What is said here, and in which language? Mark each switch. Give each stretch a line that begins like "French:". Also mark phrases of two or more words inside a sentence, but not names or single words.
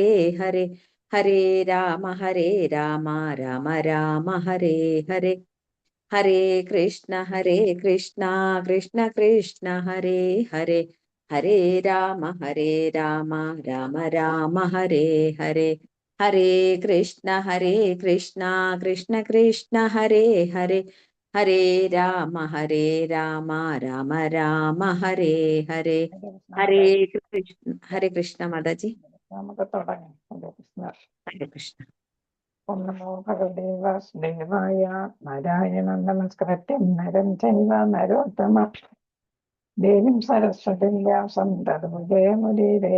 Sanskrit: ഹരേ ഹരേ രാമ രാമ രാമ ഹരേ ഹരേ ഹരേ കൃഷ്ണ കൃഷ്ണ കൃഷ്ണ ഹരേ ഹരേ ഹരേ രാമ രാമ രാമ ഹരേ ഹരേ ഹരേ കൃഷ്ണ കൃഷ്ണ കൃഷ്ണ ഹരേ ഹരേ ഹരേ രാമ രാമ രാമ ഹരേ ഹരേ ഹരേ കൃഷ്ണ മാതാജി.
Malayalam: നമുക്ക് തുടങ്ങാം.
Sanskrit: ഹരേ കൃഷ്ണ. ഹരേ കൃഷ്ണ. ഓം നമോ ഭഗവതേ വാസുദേവായ. നാരായണം നമസ്കൃത്യം നരം ചൈവ നരോത്തമ ദേവീം സരസ്വതീം വ്യാസം തതോ ജയമുദീരേ.